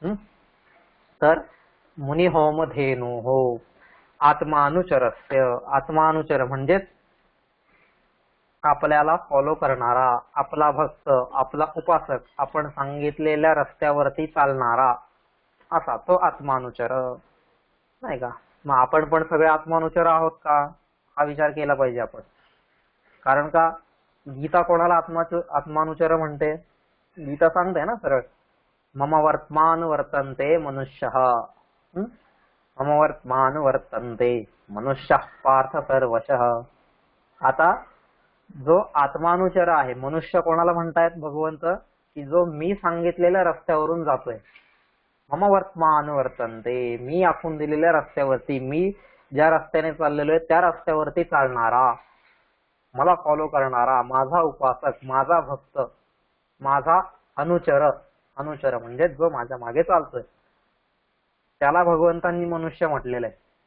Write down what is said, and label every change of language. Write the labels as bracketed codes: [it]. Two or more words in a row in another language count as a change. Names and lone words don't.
[mr] तर [sa] मुनी होमधेनू हो आत्मानुचरस्य, [mr] आत्मानुचर म्हणजेच आपल्याला फॉलो करणारा, आपला भक्त, आपला उपासक, आपण सांगितलेल्या रस्त्यावरती चालणारा, असा तो आत्मानुचर, नाही का. मग आपण पण सगळे आत्मानुचर आहोत का, हा विचार केला पाहिजे आपण. कारण का गीता कोणाला आत्मानुचर म्हणते? गीता सांगते ना सरळ, [sa] मम वर्तमान वर्तन्ते मनुष्यः, मम वर्तमान वर्तन्ते मनुष्यः पार्थ सर्वशः. [mr] आता जो आत्मानुचर आहे, मनुष्य कोणाला म्हणतायत भगवंत? की जो मी सांगितलेल्या रस्त्यावरून जातोय. [sa] मम वर्तमान वर्तन्ते, [mr] मी आखून दिलेल्या रस्त्यावरती, मी ज्या रस्त्याने चाललेलो आहे त्या रस्त्यावरती चालणारा, मला फॉलो करणारा, माझा उपासक, माझा भक्त, माझा अनुचर, अनुचर म्हणजे जो माझ्या मागे चालतोय, त्याला भगवंतांनी मनुष्य म्हटलेलं आहे.